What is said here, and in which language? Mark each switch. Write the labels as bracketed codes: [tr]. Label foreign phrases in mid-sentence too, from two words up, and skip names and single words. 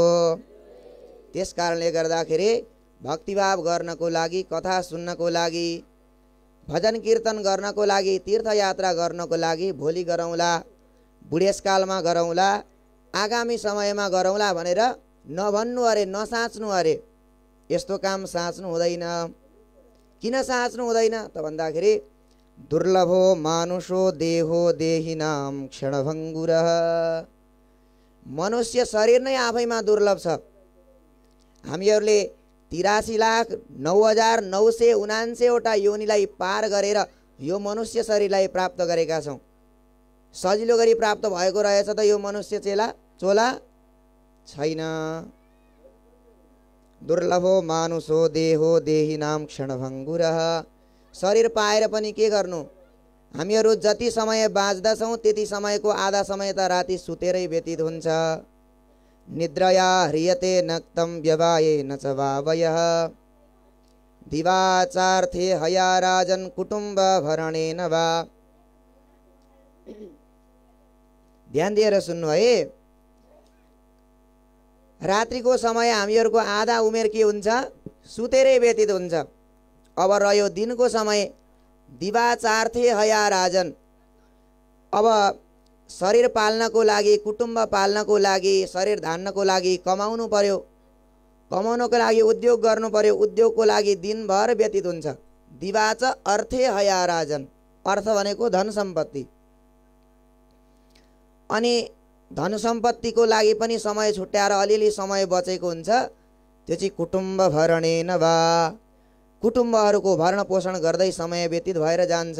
[ne] त्यस कारणले गर्दाखेरि भक्तिभाव गर्नको लागि, कथा सुन्नको लागि, भजन कीर्तन गर्नको लागि, तीर्थयात्रा गर्नको लागि भोलि गरौँला, बुढेसकालमा गरौँला, आगामी समयमा गरौँला भनेर नभन्नु अरे, नसाच्नु अरे। यस्तो काम साच्नु हुँदैन। किन साच्नु हुँदैन त भन्दाखेरि [sa] दुर्लभो मानुषो देहो देहिनाम क्षणभङ्गुरः। [ne] मनुष्य शरीर नै आफैमा दुर्लभ छ। हामीहरूले 83,09,979वटा योनिलाई पार गरेर यो मनुष्य शरीरलाई प्राप्त गरेका छौँ। सजिलो गरी प्राप्त भएको रहेछ त यो मनुष्य चोला छैन। [sa] दुर्लभो मानुषो देहो देहिनाम क्षणभङ्गुरः। [ne] शरीर पाएर पनि के गर्नु? हामीहरू जति समय बाँच्दछौँ त्यति समयको आधा समय त राति सुतेरै व्यतीत हुन्छ। [sa] निद्रया ह्रियते नक्तं व्यवायेन च वावयः दिवाचार्थे हया राजन् कुटुम्ब भरणेन वा। [ne] ध्यान दिएर सुन्नु है। रात्रिको समय हामीहरूको आधा उमेर के हुन्छ? सुतेरै व्यतीत हुन्छ। अब रह्यो दिनको समय, [sa] दिवाचार्थे हया राजन। [ne] अब शरीर पाल्नको लागि, कुटुम्ब पाल्नको लागि, शरीर धान्नको लागि कमाउनु पर्यो, कमाउनको लागि उद्योग गर्नु पर्यो, उद्योगको लागि दिनभर व्यतीत हुन्छ। [sa] दिवाच अर्थे हया राजन। [ne] अर्थ भनेको धन सम्पत्ति। अनि धन सम्पत्तिको लागि पनि समय छुट्याएर अलिअलि समय बचेको हुन्छ। त्यो चाहिँ [sa] कुटुम्ब भरणेन वा। [ne] कुटुम्बहरूको भरण पोषण गर्दै समय व्यतीत भएर जान्छ।